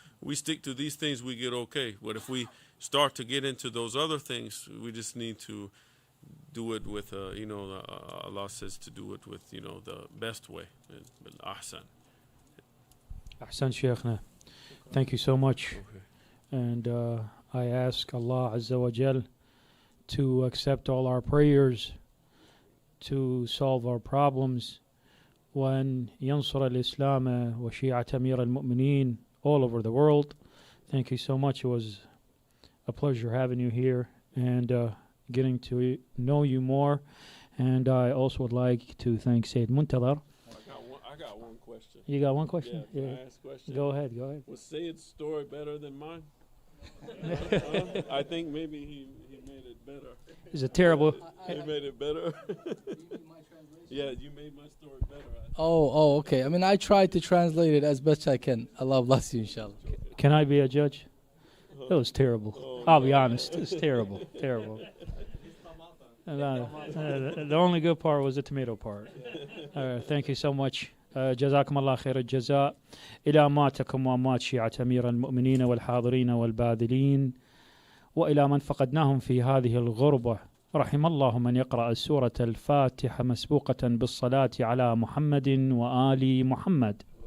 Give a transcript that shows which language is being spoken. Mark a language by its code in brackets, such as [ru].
[en] We stick to these things, we get okay. But if we start to get into those other things, we just need to do it with, Allah says to do it with, the best way. Ahsan. Ahsan Sheikhna. Thank you so much. Okay. And I ask Allah Azza wa Jal to accept all our prayers, to solve our problems. [ar] وأن ينصر الإسلام وشيعة أمير المؤمنين [en] all over the world. Thank you so much. It was a pleasure having you here and getting to know you more. And I also would like to thank Sayyid Muntadhar. I got one question. You got one question? Yeah, can I ask a question? Go ahead, go ahead. Was Sayyid's story better than mine? I think maybe he made it better. Is it terrible? He made it better. Yeah, you made my story better. Okay. I mean, I tried to translate it as best I can. Allah bless you, inshallah. Can I be a judge? It was terrible. I'll be honest. It's terrible. Terrible. The only good part was the tomato part. Thank you so much. [ar] جزاكم الله خير الجزاء. إلى أماتكم وأمات شيعة أمير المؤمنين والحاضرين والباذلين وإلى من فقدناهم في هذه الغربة. رحم الله من يقرأ سورة الفاتحة مسبوقة بالصلاة على محمد وآل محمد.